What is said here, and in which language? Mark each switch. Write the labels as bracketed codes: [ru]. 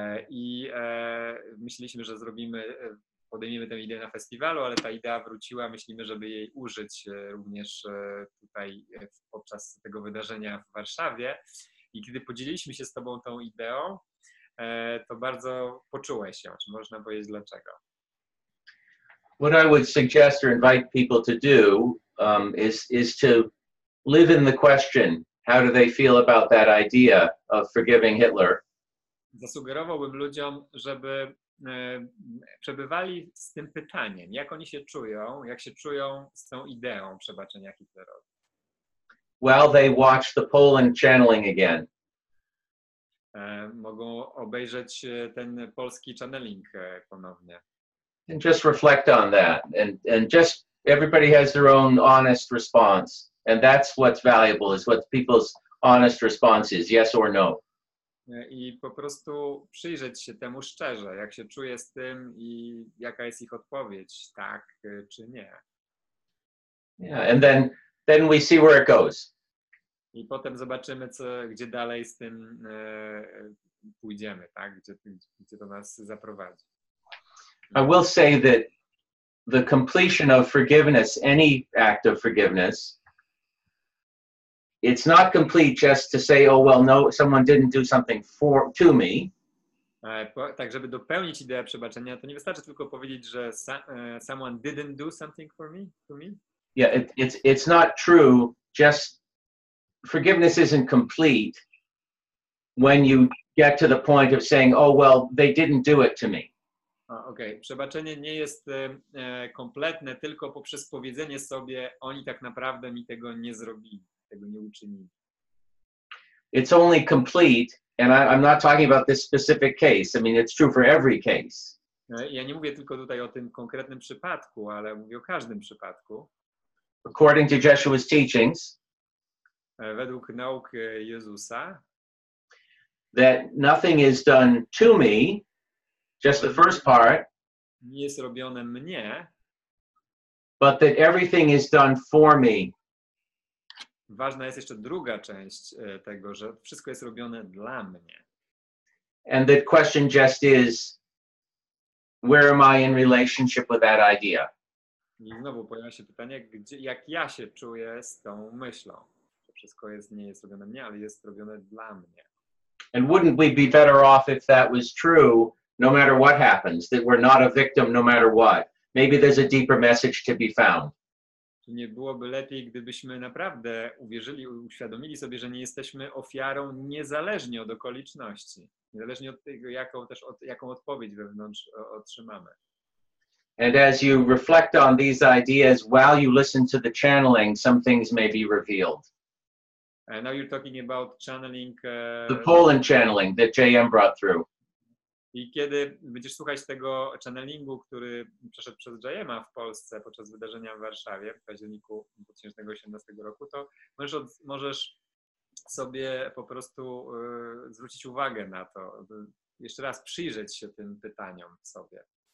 [pl] I myśleliśmy, że podejmiemy tę ideę na festiwalu, ale ta idea wróciła, myślimy, żeby jej użyć również tutaj podczas tego wydarzenia w Warszawie. I kiedy podzieliliśmy się z tobą tą ideą, to bardzo poczułeś ją. Czy można powiedzieć dlaczego? [en] What I would suggest or invite people to do is to live in the question, how do they feel about that idea of forgiving Hitler? [pl] Zasugerowałbym ludziom, żeby przebywali z tym pytaniem, jak oni się czują, jak się czują z tą ideą przebaczenia Hitlerowi. [en] While they watch the Poland channeling again. [pl] Mogą obejrzeć ten polski channeling ponownie. [en] And just reflect on that. And just everybody has their own honest response. And that's what's valuable, is what people's honest response is, yes or no. [pl] I po prostu przyjrzeć się temu szczerze, jak się czuję z tym i jaka jest ich odpowiedź, tak czy nie. [en] Yeah, and then we see where it goes. [pl] I potem zobaczymy, gdzie dalej z tym pójdziemy, tak? Gdzie to nas zaprowadzi. [en] I will say that the completion of forgiveness, any act of forgiveness, it's not complete just to say, oh, well, no, someone didn't do something to me. [pl] Tak, żeby dopełnić ideę przebaczenia, to nie wystarczy tylko powiedzieć, że [en] someone didn't do something to me. Yeah, it's not true. Just forgiveness isn't complete when you get to the point of saying, oh, well, they didn't do it to me. [pl] Okej, przebaczenie nie jest kompletne tylko poprzez powiedzenie sobie, oni tak naprawdę mi tego nie zrobili, tego nie uczynili. [en] It's only complete, and I'm not talking about this specific case. I mean, it's true for every case. [pl] Ja nie mówię tylko tutaj o tym konkretnym przypadku, ale mówię o każdym przypadku. [en] According to Jeshua's teachings, [pl] według nauk Jezusa, [en] that nothing is done to me, just the first part, [pl] nie jest robione mnie, [en] but that everything is done for me. [pl] Ważna jest jeszcze druga część tego, że wszystko jest robione dla mnie. [en] And the question just is, where am I in relationship with that idea? [pl] I znowu pojawia się pytanie, jak ja się czuję z tą myślą. To wszystko nie jest robione mnie, ale jest robione dla mnie. [en] And wouldn't we be better off if that was true, no matter what happens, that we're not a victim no matter what? Maybe there's a deeper message to be found. [pl] Czy nie byłoby lepiej, gdybyśmy naprawdę uświadomili sobie, że nie jesteśmy ofiarą niezależnie od okoliczności, niezależnie od tego, jaką odpowiedź wewnątrz otrzymamy. [en] And as you reflect on these ideas while you listen to the channeling, some things may be revealed. Now you're talking about channeling. The Poland channeling that JM brought through. [pl] I kiedy będziesz słuchać tego channelingu, który przeszedł przez JM-a w Polsce podczas wydarzenia w Warszawie w październiku 2018 roku, to możesz sobie po prostu zwrócić uwagę na to, jeszcze raz przyjrzeć się tym pytaniom sobie.